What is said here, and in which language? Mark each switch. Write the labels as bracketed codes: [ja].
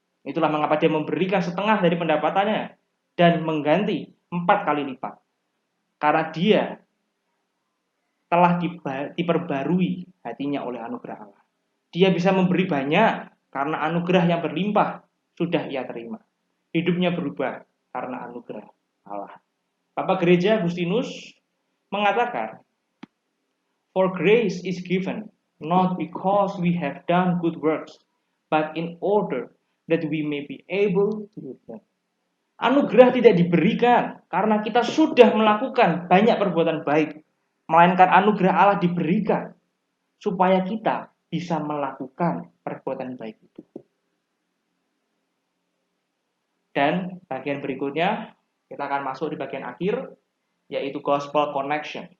[id] Itulah mengapa dia memberikan setengah dari pendapatannya dan mengganti 4 kali lipat. Karena dia telah diperbarui hatinya oleh anugerah Allah. Dia bisa memberi banyak karena anugerah yang berlimpah sudah ia terima. Hidupnya berubah karena anugerah Allah. Bapak Gereja Agustinus mengatakan, [en] for grace is given, not because we have done good works, but in order that we may be able to do them. [id] Anugerah tidak diberikan karena kita sudah melakukan banyak perbuatan baik, melainkan anugerah Allah diberikan supaya kita bisa melakukan perbuatan baik itu. Dan bagian berikutnya, kita akan masuk di bagian akhir, yaitu Gospel Connection.